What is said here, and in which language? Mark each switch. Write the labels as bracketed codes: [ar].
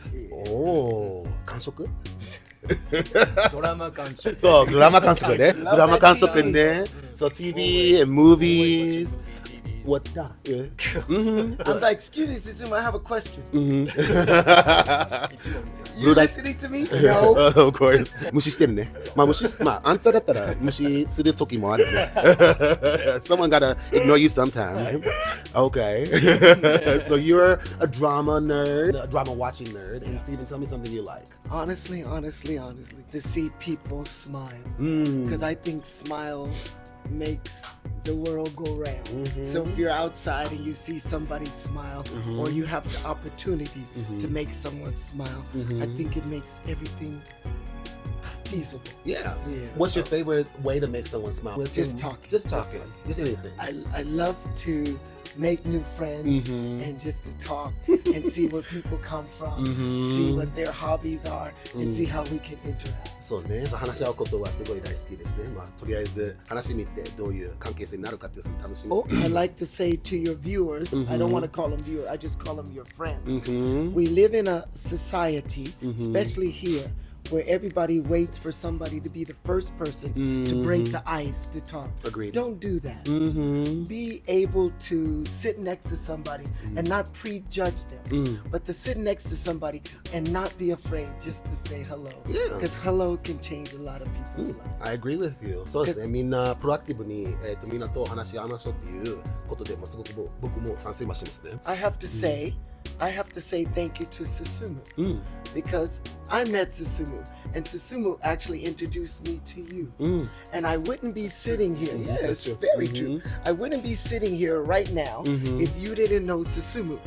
[ja] おー、完食ドラマ鑑賞。そう、ドラマ鑑賞ね。ドラマ鑑賞ね。 [en] そう、TV and movies. What's that? I'm like, excuse me, Susumu, I have a question. You listening to me? No. Of course. [ja] 無視してるね。あんただったら無視する時もあるね。 [en] Someone gotta ignore you sometime. Okay. So you're a drama nerd, a drama watching nerd. And Steven, tell me something you like. Honestly, to see people smile. Because I think smile makes the world go round. So if you're outside and you see somebody smile, or you have the opportunity to make someone smile, I think it makes everything feasible. Yeah. What's your favorite way to make someone smile? Just talking. Just talking. Just anything. I love to make new friends and just to talk and see where people come from, see what their hobbies are, and see how we can interact. [ja] そうね、話し合うことはすごい大好きですね。まあ、とりあえず話してみてどういう関係性になるかっていうのを楽しみ。 [en] Oh, I like to say to your viewers, I don't want to call them viewers, I just call them your friends. We live in a society, especially here, where everybody waits for somebody to be the first person to break the ice to talk. Agreed. Don't do that. Be able to sit next to somebody and not prejudge them, but to sit next to somebody and not be afraid just to say hello. Yeah. Because hello can change a lot of people's lives. I agree with you. [ja] そうですね。みんなプロアクティブにみんなと話し合いましょうっていうことで、すごく僕も賛成はしてますね。 [en] I have to say thank you to Susumu because I met Susumu and Susumu actually introduced me to you. And I wouldn't be sitting here. Yeah, that's very true. I wouldn't be sitting here right now if you didn't know Susumu.